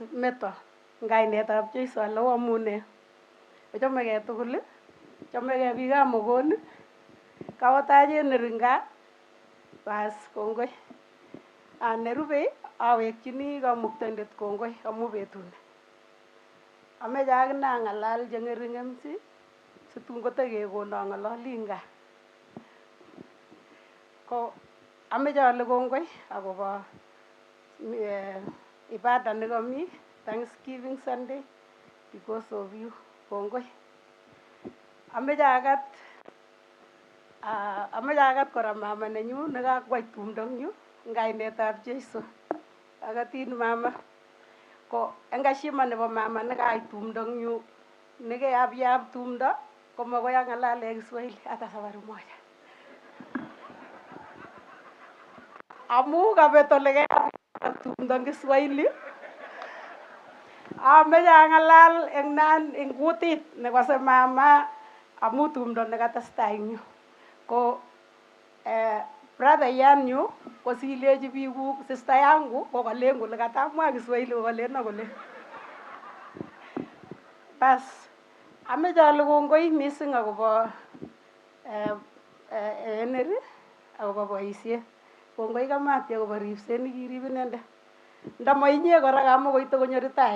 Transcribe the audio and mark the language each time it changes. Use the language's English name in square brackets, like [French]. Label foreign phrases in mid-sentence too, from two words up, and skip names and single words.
[Kalenjin] Metto ngainet ab Jesu alo amune chamege tugul chamege biga mogon kawataje neringa bas kongoi anerube awekchini kamuktandet kongoi amu betune ameje akina ngalal jengering'emsi situn kotekekono ng'ololinga ko ameche ale kongoi akobo ibada nekami Thanksgiving Sunday [English] because of you. [Kalenjin] Kongoi. Ameche agat kora mama nenyu nekakwai tumdo nyu eng kainetab Jeiso. Agatin mama. Ko eng heshima nebo mama nekayai tumdo nyu nekeyapyap tumdo komagoi ang'alale Kiswahili [Swahili] hata safari moja. [Kalenjin] Amu kabet ole keyapyap tumdo eng Kiswahili. Ameche ang'alal eng kutit nekose mama amu tumdo nekatestai eng yu. Ko brother yanyu kosilechi biikuk sister yangu kokalen kole katamwa Kiswahili kokalen akole. Bas ameche ale kongoi mising akobo Henry akobo boisiet. Kongoi kamati akobo ripset nekirib inendet. Ndamainye kora kamukoite konyo retire.